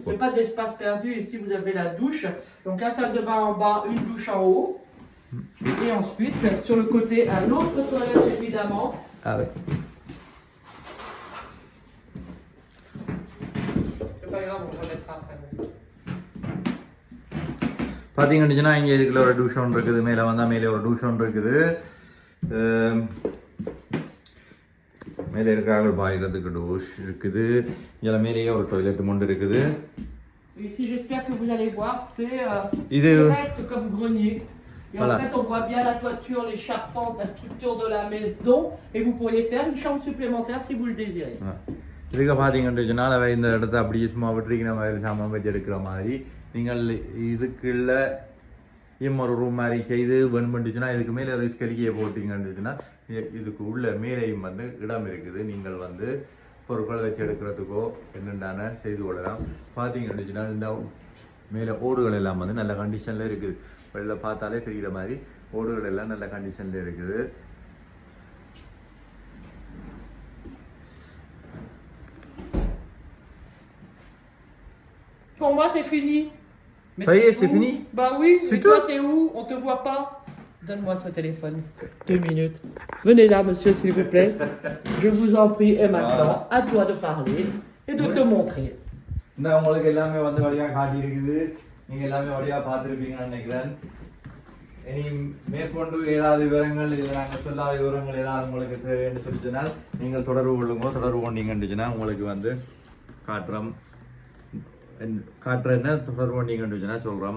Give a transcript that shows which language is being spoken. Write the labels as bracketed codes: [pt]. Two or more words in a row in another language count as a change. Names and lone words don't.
[fr] c'est pas d'espace perdu. Ici, vous avez la douche. Donc, un salle de bain en bas, une douche en haut. Et ensuite, sur le côté, un autre toilette, évidemment. Ah ouais. C'est pas grave, on remettra après. [ta] பார்த்தீங்கன்னு சொன்னால் இங்கே இதுக்குள்ள ஒரு டூஷ் ஒன்று இருக்குது. மேலே வந்தால் மேலே ஒரு டூஷ் ஒன்று இருக்குது. மேலே இருக்கிறார்கள் பாய்கிறதுக்கு டூஷ் இருக்குது. இதில் மேலேயே ஒரு டாய்லெட் ஒன்று இருக்குது. [fr] Ici, j'espère que vous allez voir, c'est [ta] இது [fr] direct comme grenier. Et Voilà. en fait, on voit bien la toiture, les charpentes, la structure de la maison. Et vous pourriez faire une chambre supplémentaire si vous le désirez. [ta] இதுக்கு பார்த்தீங்கன்னு சொன்னால் அவை இந்த இடத்த அப்படியே சும்மா விட்டுருக்கிற மாதிரி சாமான் வச்சு எடுக்கிற மாதிரி நீங்கள் இதுக்குள்ள இன்னொரு ரூம் மாதிரி செய்து வேணுமெண்டுச்சுன்னா இதுக்கு மேலே ரிஸ்க் அடிக்கையை போட்டிங்கன்னுச்சுன்னா இதுக்கு உள்ள மேலேயும் வந்து இடம் இருக்குது. நீங்கள் வந்து பொருட்களை வச்சு எடுக்கிறதுக்கோ என்னென்ன செய்து கொள்ளலாம். பார்த்தீங்கன்னுச்சுன்னா இந்த மேலே ஓடுகள் எல்லாம் வந்து நல்ல கண்டிஷனில் இருக்குது. வெளில பார்த்தாலே தெரிகிற மாதிரி ஓடுகள் எல்லாம் நல்ல கண்டிஷனில் இருக்குது. [fr] Pour moi, c'est fini. Mais Ça y est, t'es c'est où? fini? Bah oui, C'est mais toi, tout? t'es où? On te voit pas. Donne-moi ce téléphone. 2 minutes. Venez là, monsieur, s'il vous plaît. Je vous en prie. Et maintenant, à toi de parler et de te montrer. [ta] இந்த உங்களுக்கு எல்லாமே வந்து வழியாக காட்டியிருக்குது. நீங்கள் எல்லாமே வழியாக பார்த்துருப்பீங்கன்னு நினைக்கிறேன். இனி மேற்கொண்டு ஏதாவது விவரங்கள் இல்லை நாங்கள் சொல்லாத விவரங்கள் ஏதாவது உங்களுக்கு தேவைன்னு சொல்லிச்சுனால் நீங்கள் தொடர்பு கொள்ளுங்க. தொடர்பு கொண்டீங்கன்னுச்சுன்னா உங்களுக்கு வந்து காட்டுறேன்னு தொடர்பு கொண்டீங்கன்னுச்சுன்னா சொல்கிறோம்.